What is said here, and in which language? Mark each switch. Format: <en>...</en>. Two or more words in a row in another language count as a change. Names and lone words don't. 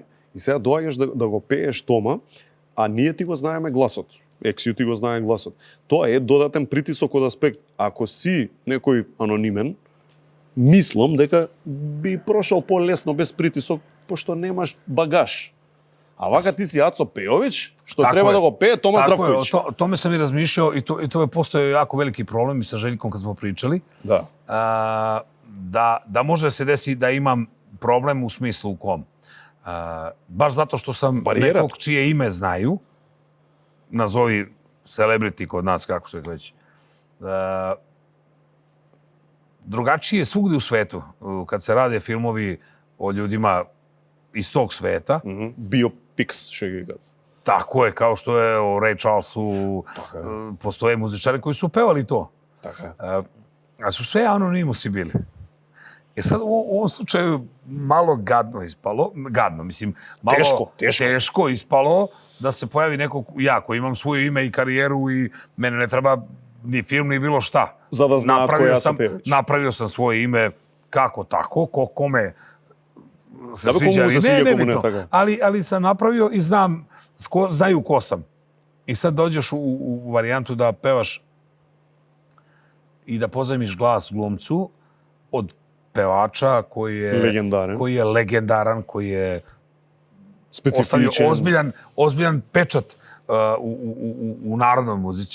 <mk>И сега доаѓаш да го пееш тома, а ние ти го знаеме гласот. Ексио ти го знае гласот. Тоа е додатен притисок од аспект. Ако си некој анонимен, мислам дека би прошол полесно без притисок, пошто немаш багаж. А вака ти си Ацо Пејович, што</mk> <sr>Tako</sr> <mk>треба</mk> <sr>je.</sr> <mk>да го пее Тома</mk> <sr>Tako je,</sr> <mk>Здравковиć.</mk> <sr>o tome sam i razmišljao i to je postoje jako veliki problem i sa Željkom kad smo pričali.</sr> <mk>Да.</mk> <sr>Da može da se desi da imam problem u smislu u kom. Baš zato što sam Barijera. nekog čije ime znaju, nazovi celebrity kod nas, kako se već. Drugačije je svugdje u svetu. Kad se rade filmovi o ljudima iz tog sveta, Biopics,</sr> <mk>še ги кажат.</mk> <sr>tako je, kao što je o Ray Charlesu, postoje muzičari koji su pevali to.</sr> <mk>Така е.</mk> <sr>A su sve anonimusi bili. E sad u ovom slučaju malo gadno ispalo, mislim, malo teško ispalo da se pojavi neko, ja koji imam svoje ime i karijeru i mene ne treba ni film ni bilo šta.</sr> <mk>За да знаат кој е Ацо Пејович.</mk> <sr>Napravio sam svoje ime kako tako, kome se Dobro, komu sviđa se ili sviđa, ne komu ne, bitno. tako je. Ali sam napravio i znaju ko sam. I sad dođeš u varijantu da pevaš i da pozajmiš glas glumcu od pevača koji je legendaran, koji je ostavio ozbiljan pečat u narodnoj muzici.</sr>